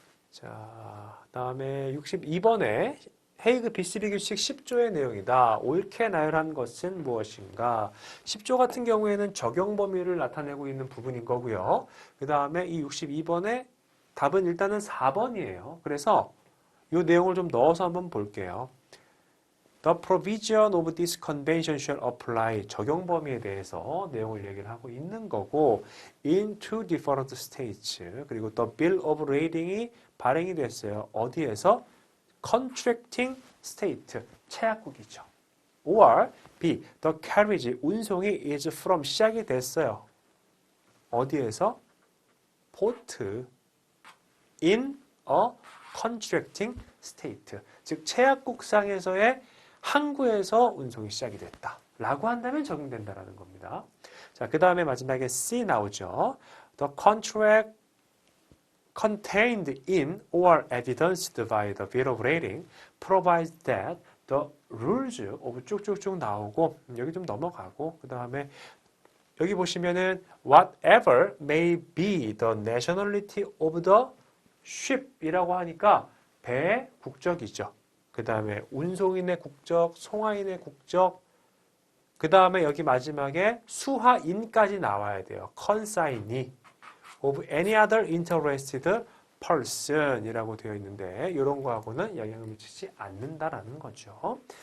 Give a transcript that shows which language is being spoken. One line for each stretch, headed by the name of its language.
Korean: 자, 다음에 62번에 헤이그 비스비 규칙 10조의 내용이다. 옳게 나열한 것은 무엇인가? 10조 같은 경우에는 적용 범위를 나타내고 있는 부분인 거고요. 그 다음에 이 62번의 답은 일단은 4번이에요. 그래서 이 내용을 좀 넣어서 한번 볼게요.
English: The provision of this convention shall apply.
Korean: 적용 범위에 대해서 내용을 얘기를 하고 있는 거고,
English: in two different states.
Korean: 그리고
English: the bill of lading
Korean: 이 발행이 됐어요. 어디에서?
English: contracting state,
Korean: 체약국이죠. or B.
English: The carriage,
Korean: 운송이
English: is from,
Korean: 시작이 됐어요. 어디에서?
English: port in a contracting state.
Korean: 즉 체약국상에서의 항구에서 운송이 시작이 됐다. 라고 한다면 적용된다라는 겁니다. 자, 그 다음에 마지막에 C 나오죠.
English: The contract contained in or evidenced by the bill of lading provides that the rules of
Korean: 쭉쭉쭉 나오고 여기 좀 넘어가고 그 다음에 여기 보시면은
English: whatever may be the nationality of the ship
Korean: 이라고 하니까 배의 국적이죠. 그 다음에 운송인의 국적, 송화인의 국적, 그 다음에 여기 마지막에 수화인까지 나와야 돼요.
English: consignee of any other interested person
Korean: 이라고 되어 있는데 이런 거하고는 영향을 미치지 않는다라는 거죠.